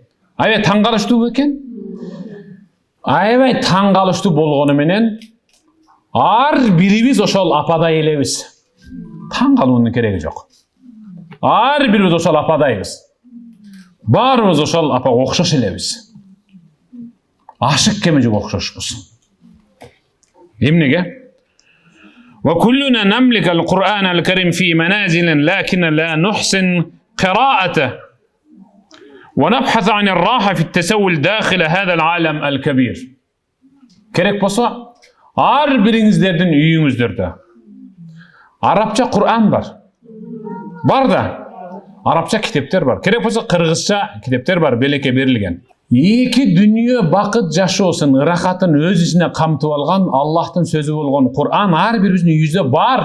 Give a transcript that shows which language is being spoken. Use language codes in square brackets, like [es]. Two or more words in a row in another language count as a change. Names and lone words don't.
[ky] Аябай таң калыштуу экен. Аябай таң калыштуу болгону менен ар бирибиз ошол ападай элебиз. Таң калуунун кереги жок. Ар бирибиз ошол ападайбыз. Баарыбыз ошол апа окшош элебиз. Ашык кемежиге окшошпуз. Эмнеге? [ar] وكلنا نملك القرآن الكريم في منازل لكن لا نحسن قراءته ونبحث عن الراحة في التسول داخل هذا العالم الكبير. [ky] Керек болса, ар бириңиздердин үйүңүздөрдө арабча Кур'ан бар. Бар да. Арабча китептер бар. Керек болса, кыргызча китептер бар, белекке берилген. Эки дүнүйө бакыт жашоосун, ырахатын өз ичине камтып алган Аллахтын сөзү болгон Кур'ан ар бирибиздин үйүбүздө бар.